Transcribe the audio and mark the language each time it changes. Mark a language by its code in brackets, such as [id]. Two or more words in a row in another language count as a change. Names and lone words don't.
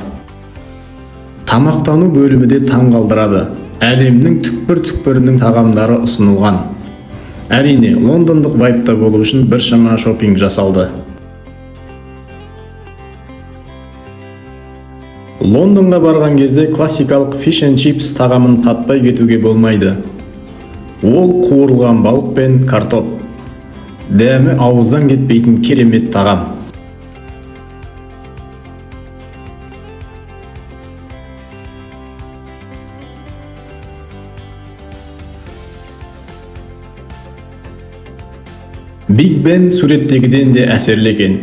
[kk] Тамақтану бөлімі де таңғалдырады. Әлемнің түкпір-түкпірінің тағамдары ұсынылған. Әрине, лондондық вайбта болу үшін біршама шопинг жасалды. Лондонға барған кезде классикалық [en] fish and chips [kk] тағамын татпай кетуге болмайды. Ол қуырылған балық пен картоп. Дәмі ауыздан кетпейтін керемет тағам. Big Ben суреттегіден де әсерлі екен.